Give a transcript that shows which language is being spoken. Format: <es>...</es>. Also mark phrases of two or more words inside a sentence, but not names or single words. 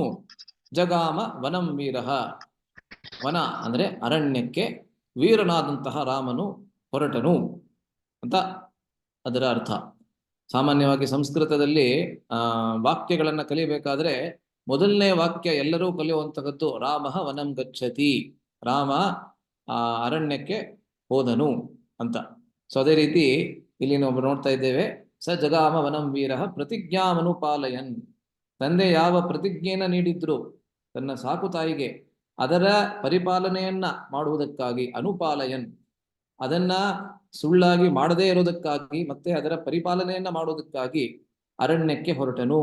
<sa>ಜಗಾಮ ವನಂ ವೀರಃ,</sa> <kn>ವನ ಅಂದ್ರೆ ಅರಣ್ಯಕ್ಕೆ ವೀರನಾದಂತಹ ರಾಮನು ಹೊರಟನು ಅಂತ ಅದರ ಅರ್ಥ. ಸಾಮಾನ್ಯವಾಗಿ ಸಂಸ್ಕೃತದಲ್ಲಿ ವಾಕ್ಯಗಳನ್ನ ಕಲಿಬೇಕಾದ್ರೆ ಮೊದಲನೇ ವಾಕ್ಯ ಎಲ್ಲರೂ ಕಲಿಯುವಂತಹದ್ದು</kn> <sa>ರಾಮಃ ವನಂ ಗಚ್ಚತಿ,</sa> <kn>ರಾಮ ಅರಣ್ಯಕ್ಕೆ ಹೋದನು ಅಂತ. ಸೊ ಅದೇ ರೀತಿ ಇಲ್ಲಿ ನಾವು ನೋಡ್ತಾ ಇದ್ದೇವೆ,</kn> <sa>ಸ ಜಗಾಮ ವನಂ ವೀರಃ ಪ್ರತಿಜ್ಞಾಮನುಪಾಲಯನ್.</sa> <kn>ತಂದೆ ಯಾವ ಪ್ರತಿಜ್ಞೆಯನ್ನ ನೀಡಿದ್ರು ತನ್ನ ಸಾಕು ತಾಯಿಗೆ, ಅದರ ಪರಿಪಾಲನೆಯನ್ನ ಮಾಡುವುದಕ್ಕಾಗಿ, ಅನುಪಾಲಯನ್ ಅದನ್ನ ಸುಳ್ಳಾಗಿ ಮಾಡದೇ ಇರೋದಕ್ಕಾಗಿ ಮತ್ತೆ ಅದರ ಪರಿಪಾಲನೆಯನ್ನ ಮಾಡೋದಕ್ಕಾಗಿ ಅರಣ್ಯಕ್ಕೆ ಹೊರಟನು.</kn>